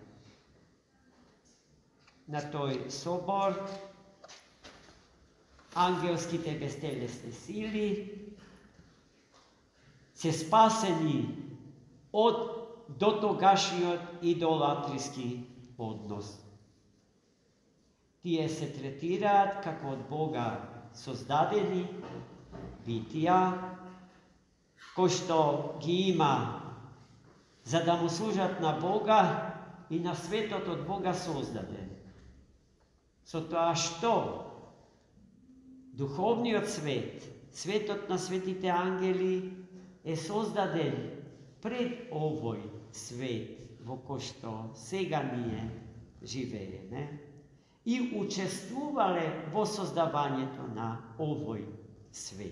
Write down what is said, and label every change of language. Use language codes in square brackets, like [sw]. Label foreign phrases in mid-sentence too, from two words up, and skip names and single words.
[mk] На тој собор ангелските безтелесни сили се спасени од дотогашниот идолатриски однос. Тие се третираат како од Бога создадени битија, кои што ги има за да му служат на Бога и на светот од Бога создаден. So тоа што? Духовниот свет, светот на светите ангели е создаден пред овој свет во кој што сега ние живееме и учествувале во создавањето на овој свет.